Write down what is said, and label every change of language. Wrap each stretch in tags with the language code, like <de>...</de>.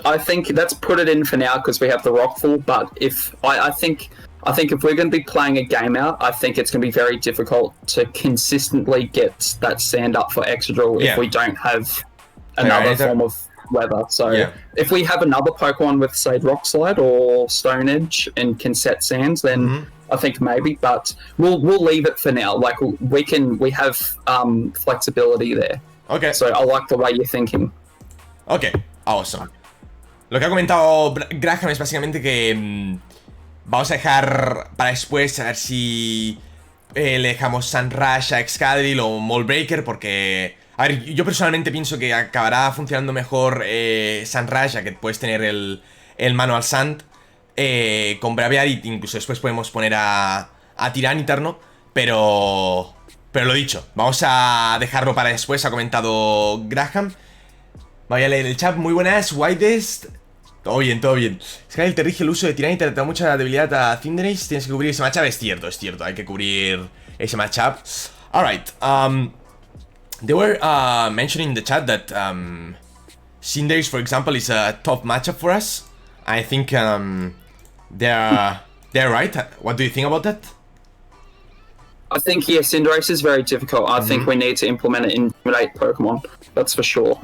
<en>I think let's put it in for now because we have the Rockfall. But if I think if we're going to be playing a game out, I think it's going to be very difficult to consistently get that sand up for Excadrill if we don't have another form of weather. So if we have another Pokemon with, say, Rock Slide or Stone Edge and can set sands, then I think maybe. But we'll leave it for now. Like we have flexibility there. Okay. So I like the way you're thinking. Okay, awesome.</en> <es>Lo que ha comentado Graham es básicamente que vamos a dejar para después a ver si le dejamos Sunrush a Excadrill o Molebreaker, porque a ver, yo personalmente pienso que acabará funcionando mejor Sunrush, ya que puedes tener el Manual Sand con Braviary, incluso después podemos poner a Tyranitar, ¿no? Pero lo dicho, vamos a dejarlo para después, ha comentado Graham. Voy a leer el chat. Muy buenas, Whitest. Todo bien. Skyler te rige el uso de Tyranitar, te da mucha debilidad a Cinderace. Tienes que cubrir ese matchup. Es cierto. Hay que cubrir ese matchup.</es> <en>Alright. They were mentioning in the chat that Cinderace, for example, is a top matchup for us. I think they're right. What do you think about that? I think, Cinderace is very difficult. I think we need to implement it in Intimidate Pokemon. That's for sure.</en>